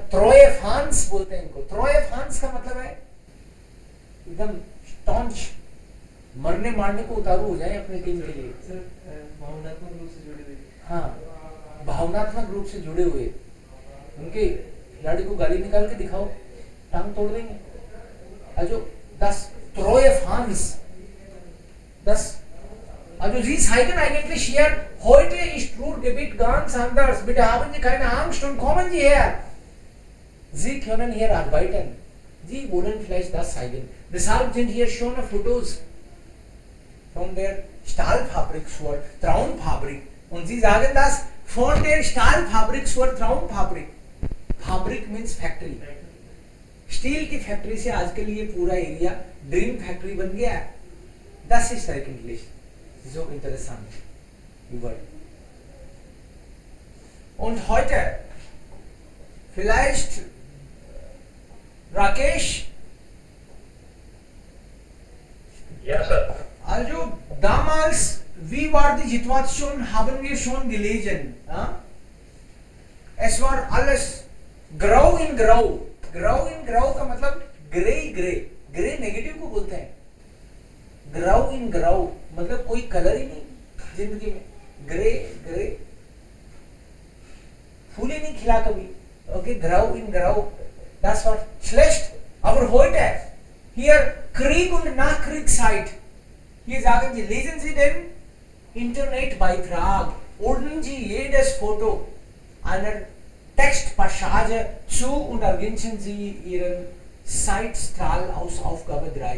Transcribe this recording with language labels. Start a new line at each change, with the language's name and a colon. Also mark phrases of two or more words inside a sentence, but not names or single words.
German: treue Fans
Hindi: बोलते हैं इनको।
German: treue Fans
Hindi: का मतलब है एकदम स्टॉन्च, मरने मारने को उतारू हो जाए अपने टीम के लिए। सर भावनात्मक रूप से जुड़े हुए। हाँ, भावनात्मक रूप से जुड़े हुए। उनके खिलाड़ी को गाली निकाल के दिखाओ, टांग तोड़ देंगे।
German: जो 10 treue Fans Das, also sie zeigen eigentlich hier, heute ist Ruhrgebiet ganz anders. Bitte haben Sie keine Angst und kommen Sie her. Sie können hier arbeiten. Sie wollen vielleicht das zeigen. Deshalb sind hier schon Fotos von der Stahlfabrik zur Traumfabrik. Und Sie sagen das von der Stahlfabrik zur Traumfabrik.
English: Fabrik means factory.
Hindi: स्टील की फैक्ट्री से आज के लिए पूरा एरिया
English: dream factory
Hindi: बन गया है.
German: Das ist eigentlich so interessant. Und heute vielleicht Rakesh. Ja, Sir. Also damals, wie war die Situation, haben wir schon gelesen. Es war alles grau in grau. grau in grau
Hindi: का मतलब
English: grey grey.
Hindi: ग्रे नेगेटिव को बोलते हैं.
German: grau in grau
Hindi: मतलब कोई कलर ही नहीं जिंदगी में.
English: grey grey,
Hindi: फूल ही नहीं खिला कभी.
German: ओके, grau in grau, das war schlecht. Aber heute hier Krieg und Nachkriegszeit. Hier sagen Sie, lesen Sie den Internetbeitrag, ordnen Sie jedes Foto einer Textpassage zu und ergänzen Sie Ihren Zeitstrahl aus Aufgabe 3.